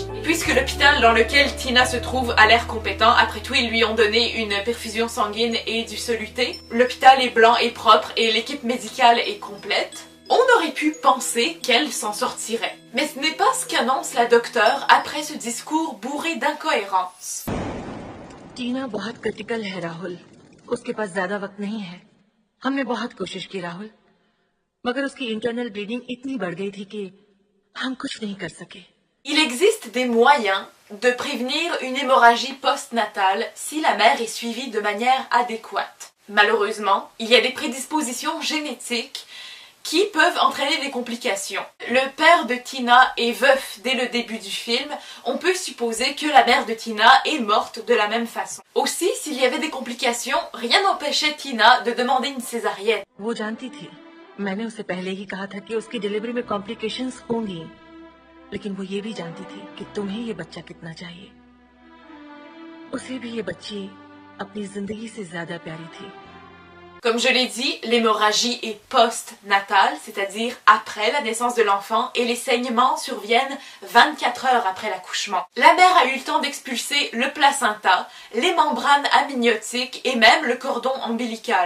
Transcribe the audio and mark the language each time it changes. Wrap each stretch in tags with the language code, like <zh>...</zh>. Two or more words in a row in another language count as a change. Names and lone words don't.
<fr>Puisque l'hôpital dans lequel Tina se trouve a l'air compétent, après tout ils lui ont donné une perfusion sanguine et du soluté. L'hôpital est blanc et propre et l'équipe médicale est complète. On aurait pu penser qu'elle s'en sortirait. Mais ce n'est pas ce qu'annonce la docteure après ce discours bourré d'incohérences.</fr> <hi>टीना बहुत क्रिटिकल है राहुल, उसके पास ज्यादा वक्त नहीं है। हमने बहुत कोशिश की राहुल, मगर उसकी</hi> <en>internal bleeding</en> <hi>इतनी बढ़ गई थी कि हम कुछ नहीं कर सके।</hi> <fr>Il existe des moyens de prévenir une hémorragie postnatale si la mère est suivie de manière adéquate. Malheureusement, il y a des prédispositions génétiques qui peuvent entraîner des complications. Le père de Tina est veuf dès le début du film. On peut supposer que la mère de Tina est morte de la même façon. Aussi, s'il y avait des complications, rien n'empêchait Tina de demander une césarienne.</fr> <hi>वो जानती थी, मैंने उसे पहले ही कहा था कि उसकी डिलीवरी में कॉम्प्लिकेशंस होंगी, लेकिन वो ये भी जानती थी कि तुम्हें ये बच्चा कितना चाहिए। उसे भी ये बच्ची अपनी जिंदगी से ज्यादा प्यारी थी।</hi> <fr>Comme je l'ai dit, l'hémorragie est post-natale, c'est-à-dire après la naissance de l'enfant, et les saignements surviennent 24 heures après l'accouchement. La mère a eu le temps d'expulser le placenta, les membranes amniotiques et même le cordon ombilical.</fr>